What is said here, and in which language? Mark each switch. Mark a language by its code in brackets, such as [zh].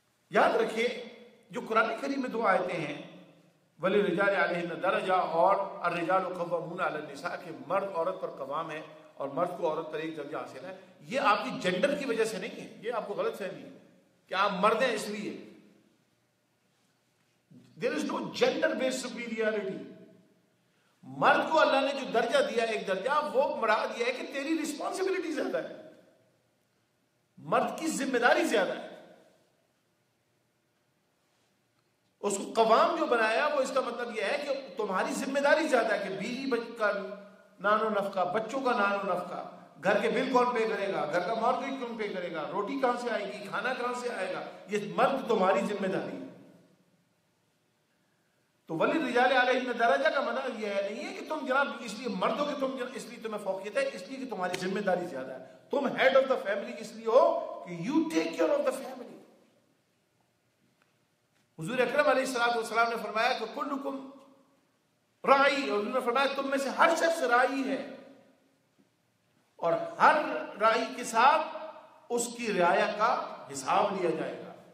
[ur] یاد رکھیے جو قرآن کریم میں 2 آیتیں ہیں [ar] وَلِلرِّجَالِ عَلَيْهِنَّ دَرَجَةٌ [ur] اور [ar] الرِّجَالُ قَوَّامُونَ عَلَى النِّسَاءِ [ur] کہ مرد عورت پر قوام ہے اور مرد کو عورت پر ایک درجہ حاصل ہے. یہ آپ کی جینڈر کی وجہ سے نہیں ہے، یہ آپ کو غلط فہمی ہے کہ آپ مرد ہیں اس لیے. [en] There is no gender based superiority. [ur] مرد کو اللہ نے جو درجہ دیا ایک درجہ، وہ مراد یہ ہے کہ تیری رسپانسبلٹی زیادہ ہے، مرد کی ذمہ داری زیادہ ہے. اس کو قوام جو بنایا وہ اس کا مطلب یہ ہے کہ تمہاری ذمہ داری زیادہ ہے کہ بیوی کا نان و نفقہ، بچوں کا نان و نفقہ، گھر کے بل کون پے کرے گا، گھر کا مارگیج کون پے کرے گا، روٹی کہاں سے آئے گی، کھانا کہاں سے آئے گا. یہ مرد تمہاری ذمہ داری ہے. تو [ar] وَلِلرِّجَالِ عَلَيْهِنَّ دَرَجَةٌ [ur] کا مطلب یہ نہیں ہے کہ تم جناب اس لیے مردوں کے تم اس لیے تمہیں فوقیت ہے، اس لیے کہ تمہاری ذمہ داری زیادہ ہے. تم ہیڈ آف دا فیملی اس لیے ہو کہ [en] You take care of the family. [ur] حضور اکرم علیہ السلام نے فرمایا کہ [ar] کلکم راعی، [ur] اور حضور نے فرمایا تم میں سے ہر شخص راعی ہے، اور ہر راعی کے ساتھ اس کی رعایا کا حساب لیا جائے گا.